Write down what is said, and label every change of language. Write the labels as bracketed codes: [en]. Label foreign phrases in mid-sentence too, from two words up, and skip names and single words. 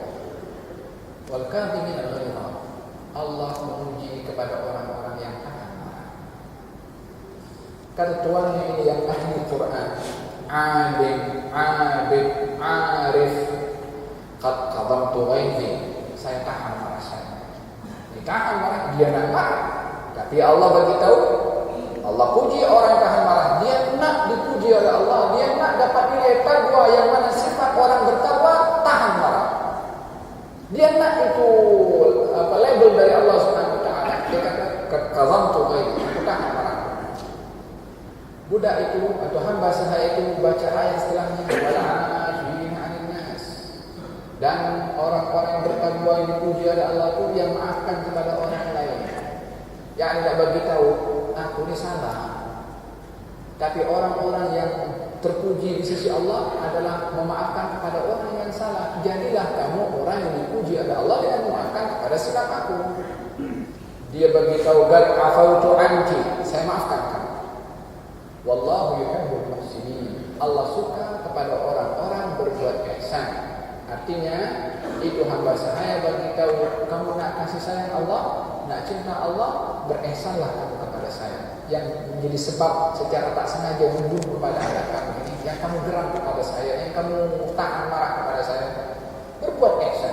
[ar] والكاظمين الغيظ. [ms] Allah menguji kepada orang-orang yang tahan marah. Kata tuannya ini yang ahli Quran, alim, abid, arif. [ar] قد كظمت غيظي. [ms] Saya tahan marah saya. Ditahan marah, dia nak marah. Tapi Allah bagi tahu, Allah puji orang yang tahan marah. Dia nak dipuji oleh Allah. Dia nak dapat nilai taqwa, yang mana sifat orang bertakwa tahan marah. Dia nak itu label dari Allah [ar] سبحانه وتعالى. [ms] Dia kata [ar] كظمت غيظي, [ms] aku tahan marah. Budak itu atau hamba sahaya itu membaca ayat setelahnya, [ar] والعافين عن الناس. [ms] Dan orang-orang yang bertakwa yang dipuji oleh Allah itu yang maafkan kepada orang lain. Yang tidak bagi tahu aku ini salah. Tapi orang-orang yang terpuji di sisi Allah adalah memaafkan kepada orang yang salah. Jadilah kamu orang yang dipuji oleh Allah dengan memaafkan kepada sikap aku. Dia bagi tahu [ar] قد عفوت عنك, [ms] saya maafkan kamu. [ar] والله يحب المحسنين. [ms] Allah suka kepada orang-orang berbuat ihsan. Artinya itu hamba sahaya bagi tahu kamu nak kasih sayang Allah, nak cinta Allah, berihsanlah kamu kepada saya. Yang menjadi sebab secara tak sengaja membunuh kepada anak kamu ini, yang kamu geram kepada saya, yang kamu tahan marah kepada saya, berbuat ihsan.